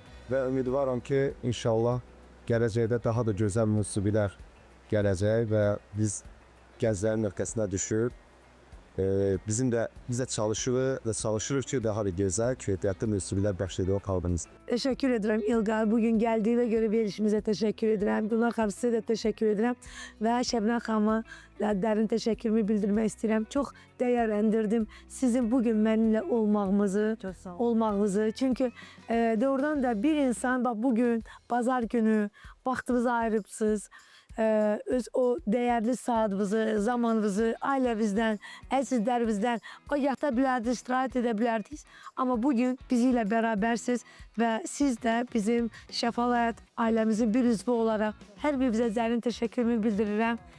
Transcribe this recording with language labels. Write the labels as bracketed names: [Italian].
[Azerbaijani] Və ümidvaram ki, inşallah gələcəkdə daha da gözəl musiqilər gələcək və biz gənclərin öhdəsinə düşür. Biz də çalışırıq və çalışırıq ki, daha da gözəl, keyfiyyətli musiqilər bəxş ediyor xalqımız. [Turkish] Teşekkür ederim İlgar. Bugün geldiğine göre verilişimize teşekkür ederim. Gülnar xanım size de teşekkür ederim. [Azerbaijani] Ve Şebnem xanıma dərin təşəkkürümü bildirmək istəyirəm. Çox dəyərləndirdim sizin bugün mənimlə olmağınızı. Çünkü doğrudan da bir insan bak bugün pazar günü vaxtınızı ayırıbsınız. [Turkish] Öz o değerli saatinizi, zamanınızı ailemizden, [Azerbaijani] əzizlərimizdən o yata bilərdiniz, istirahət edə bilərdiniz. [Turkish] Ama bugün bizimle berabersiniz ve siz de bizim Şəfalı Həyat ailemizin bir üzvü olarak [Azerbaijani] hər birinizə dərin təşəkkürümü bildirirəm.